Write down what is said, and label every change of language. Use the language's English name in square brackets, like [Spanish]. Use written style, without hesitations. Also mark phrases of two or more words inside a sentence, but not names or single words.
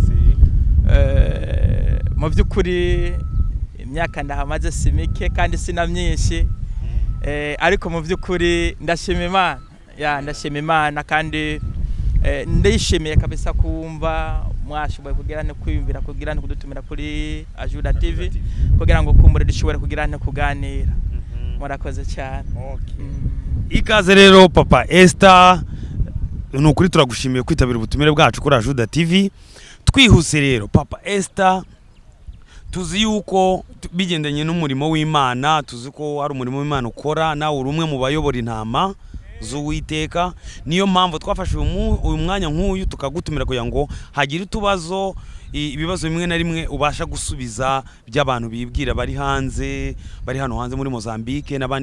[Rundi] mu byukuri imyaka ndahamaze simike kandi sina myinshi ariko mu byukuri ndashima Imana kandi ndishimiye kabisa kumva mwashoboye kugirana kwiyumvira kugirana kudutumira kuri Ajuda TV kugira ngo kumbure dushobore kugirana kuganira murakoze cyane. [Kinyarwanda] Ikaze rero Papa Esther nukuri turagushimiye kwitabira ubutumire bwacu kuri Ajuda TV twihuse rero Papa Esther tuzi yuko bigendanye n'umurimo w'Imana tuzi ko ari umurimo w'Imana ukora nawe uri umwe mu bayobora intama z'Uwiteka niyo mpamvu twafashe uyu mwanya nk'uyu tukagutumira kugira ngo hagire utubazo ibibazo bimwe na rimwe ubasha gusubiza by'abantu bibwira bari hanze bari hano hanze muri Mozambique n'abandi